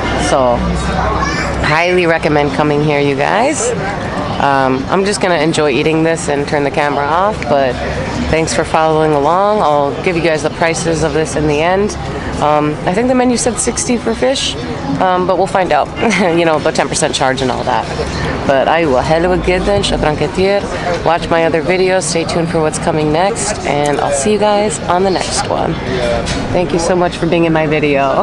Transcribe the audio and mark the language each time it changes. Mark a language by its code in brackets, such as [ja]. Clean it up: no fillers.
[en] So highly recommend coming here, you guys. I'm just gonna enjoy eating this and turn the camera off, but thanks for following along. I'll give you guys the prices of this in the end. I think the menu said 60 for fish, but we'll find out. You know, the 10% charge and all that. But [ar] أيوة حلوة جدا شكرا كتير. [en] Watch my other videos, stay tuned for what's coming next, and I'll see you guys on the next one. Thank you so much for being in my video.